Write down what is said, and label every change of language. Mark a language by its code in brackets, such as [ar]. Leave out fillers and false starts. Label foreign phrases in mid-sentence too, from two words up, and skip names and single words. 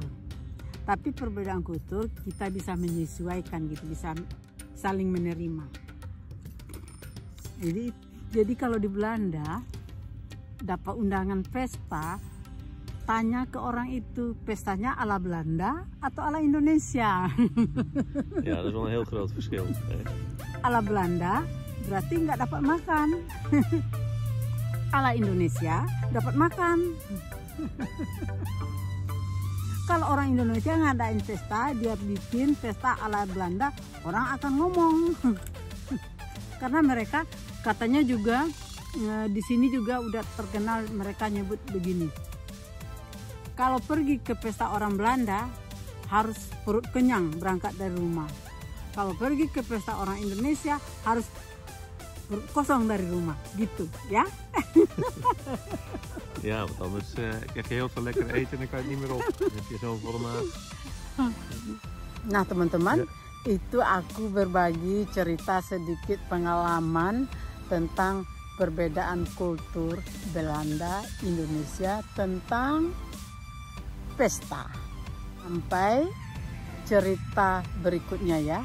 [id] Tapi perbedaan kultur kita bisa menyesuaikan gitu, bisa saling menerima. Jadi kalau di Belanda dapat undangan pesta, tanya ke orang itu, pestanya ala Belanda atau ala Indonesia? [nl] Ja, dat is wel een heel groot verschil. [id] Ala Belanda berarti nggak dapat makan. Ala Indonesia dapat makan. Kalau orang Indonesia ngadain pesta, dia bikin pesta ala Belanda, orang akan ngomong. Karena mereka katanya juga di sini juga udah terkenal, mereka nyebut begini. Kalau pergi ke pesta orang Belanda harus perut kenyang berangkat dari rumah. Kalau pergi ke pesta orang Indonesia harus kosong dari rumah, gitu ya. [nl] Ja, want anders krijg je heel veel lekker eten en dan kan je het niet meer op. Dan heb je zo'n volle maag. [id] Nah teman-teman, itu aku berbagi cerita sedikit pengalaman tentang perbedaan kultur Belanda, Indonesia tentang pesta. Sampai cerita berikutnya ya.